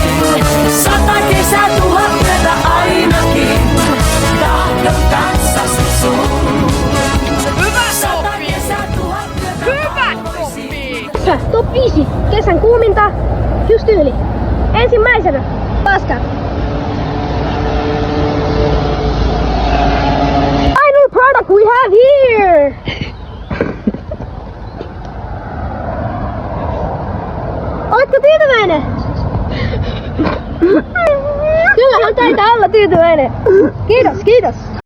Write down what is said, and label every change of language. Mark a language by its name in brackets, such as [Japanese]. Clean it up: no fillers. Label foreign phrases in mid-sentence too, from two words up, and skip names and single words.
[Finnish] 100 kesää, 1000 yötä ainakin. Tahdon kanssasi sun. Hyvä 100 Topi! kesää, 1000 yötä Hyvä valvoisin. Topi! Top 5. Kesän kuuminta. Just tyyli. Ensimmäisenä. Paska. [English] Final product we have here. [Finnish] Oletko tyytyväinen? Kyllähän taitaa olla tyytyväinen. Kiitos, kiitos.